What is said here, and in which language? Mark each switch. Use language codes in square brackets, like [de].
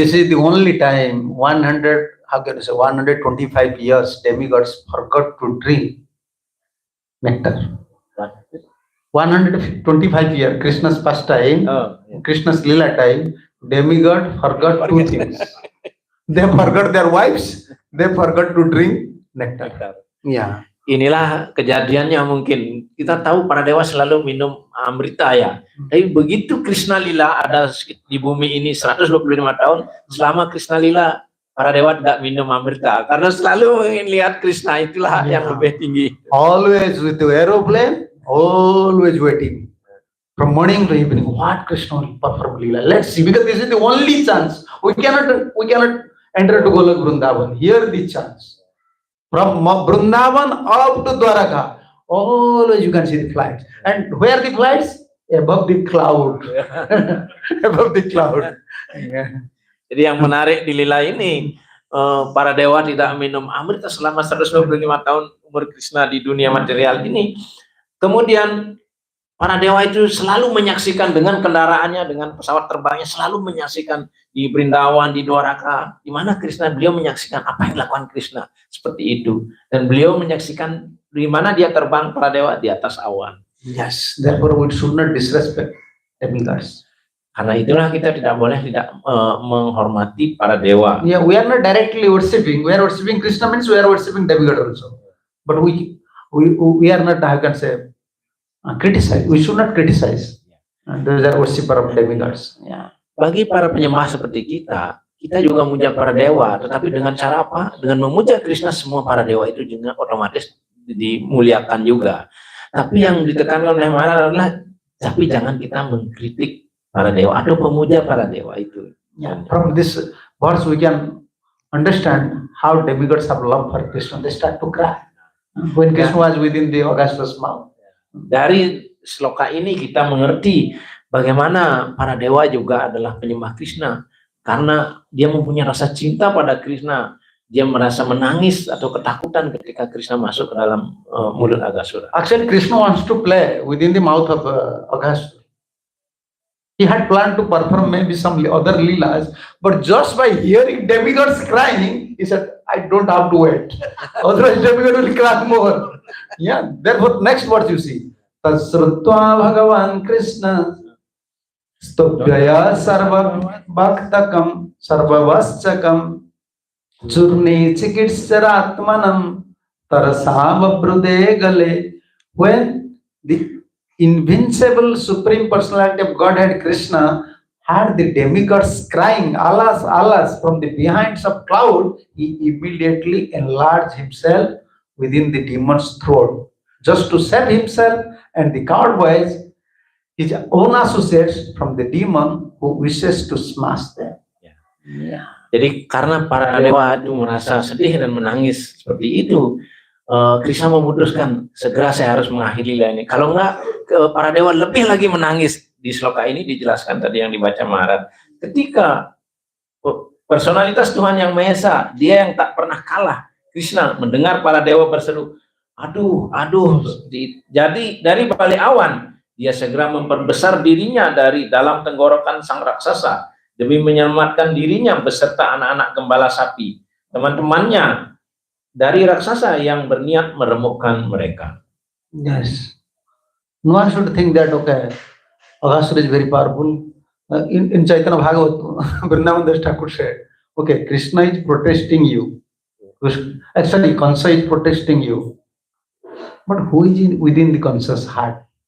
[en] This is the only time 125 years demigods forgot to drink nectar. 125 years, Krishna's pastime, Krishna's lila time, demigod forgot two things. They forgot their wives, they forgot to drink nectar. Yeah. [id] Inilah kejadiannya mungkin. Kita tahu para dewa selalu minum amrita ya. Tapi begitu Krishna lila ada di bumi ini 125 tahun, selama Krishna lila para dewa tidak minum amrita karena selalu ingin lihat Krishna, itulah yang lebih tinggi. [en] Always with the aeroplane, always waiting. From morning to evening, what Krishna will perform lila. Let's see, because this is the only chance. We cannot enter to Golok Vrindavan. Here the chance. From Vrindavan up to Dwaraka, always you can see the flights. And where the flights? Above the cloud. Above the cloud. Yeah. [id] Jadi yang menarik di lila ini, para dewa tidak minum amrita selama 125 tahun umur Krishna di dunia material ini. Kemudian para dewa itu selalu menyaksikan dengan kendaraannya, dengan pesawat terbangnya, selalu menyaksikan di Brindawan, di Dwaraka, di mana Krishna, beliau menyaksikan apa yang dilakukan Krishna, seperti itu. Dan beliau menyaksikan di mana dia terbang para dewa di atas awan. [en] Yes, therefore we should not disrespect demigods. [id] Karena itulah kita tidak boleh tidak menghormati para dewa. [en] Yeah, we are not directly worshiping. We are worshiping Krishna means we are worshiping demigod also. But we are not, I can say, criticize. We should not criticize. Those are worshipper of demigods. Yeah. [id] Bagi para penyembah seperti kita juga memuja para dewa, tetapi dengan cara apa? Dengan memuja Krishna, semua para dewa itu juga otomatis dimuliakan juga. Tapi yang ditekankan oleh Maharaj adalah, tapi jangan kita mengkritik para dewa atau pemuja para dewa itu. [en] Yeah. From this verse we can understand how demigods have love for Krishna. They start to cry when Krishna was within the Augustus mouth. [id] Dari sloka ini kita mengerti bagaimana para dewa juga adalah penyembah Krishna, karena dia mempunyai rasa cinta pada Krishna. Dia merasa menangis atau ketakutan ketika Krishna masuk ke dalam mulut Agasura. [en] Actually, Krishna wants to play within the mouth of Agasura. He had planned to perform maybe some other leelas, but just by hearing demigods crying, he said, I don't have to wait. Otherwise, demigod will cry more. Yeah, therefore, next verse you see. [sa] Tasrutva Bhagavan Krishna Stubhyaya Sarva Bhaktakam Sarva Vaschakam Churni Chikitsaratmanam Tarasava Brude Gale. [en] When the invincible Supreme Personality of Godhead Krishna had the demigods crying, alas, alas, from the behind of cloud, he immediately enlarged himself within the demon's throat, just to save himself and the coward boys, his own associates, from the demon who wishes to smash them. Yeah. [id] Jadi karena para dewa itu merasa sedih dan menangis seperti itu, Krishna memutuskan segera saya harus mengakhiri lila ini. Kalau enggak, para dewa lebih lagi menangis di sloka ini dijelaskan tadi yang dibaca Maharaj, ketika personalitas Tuhan Yang Maha Esa, dia yang tak pernah kalah, Krishna mendengar para dewa berseru, aduh, jadi dari balik awan, dia segera memperbesar dirinya dari dalam tenggorokan sang raksasa, demi menyelamatkan dirinya beserta anak-anak gembala sapi, teman-temannya dari raksasa yang berniat meremukkan mereka. [en] Yes. No one should think that, okay, Aghasura is very powerful. In Chaitanya Bhagavat, Vrindavan Das Thakur said, okay, Krishna is protesting you. Actually, Kansa is protesting you. But who is within the Kansa's heart?